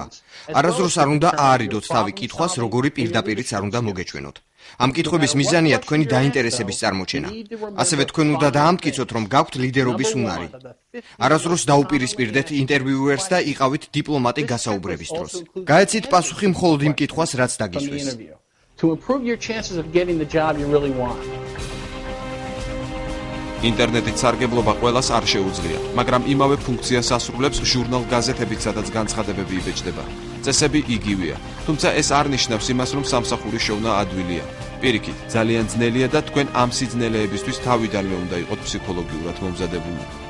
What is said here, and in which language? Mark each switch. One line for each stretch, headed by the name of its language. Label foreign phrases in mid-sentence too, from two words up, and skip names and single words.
Georgian: არასდროს არ უნდა აარიდოთ თავი კითხვას, როგორი პირდაპირიც არ უნდა მოგეჩვენოთ. ამ კითხვების მიზანია თქვენი დაინტერესების წარმოჩენა. ასევე თქვენ უნდა დაამტკიცოთ, რომ გაქვთ ლიდერობის უნარი. არასდროს დაუპირისპირდეთ ინტერვიუერს და იყავით დიპლომატი გასაუბრების დროს. გაეცით პასუხი მხოლოდ იმ კითხვას, რაც დაგისვეს.
English: to improve your chances of getting the job you really want.
Georgian: ინტერნეტით სარგებლობა ყველას არ შეუძლია, მაგრამ იმავე ფუნქციას ასრულებს ჟურნალ გაზეთებიც, სადაც განცხადებები იბეჭდება. წესები იგივეა, თუმცა ეს არ ნიშნავს იმას, რომ სამსახურის შოვნა ადვილია. პირიქით, ძალიან ძნელია და თქვენ ამ სიძნელეებისთვის თავიდანვე უნდა იყოთ ფსიქოლოგიურად მომზადებული.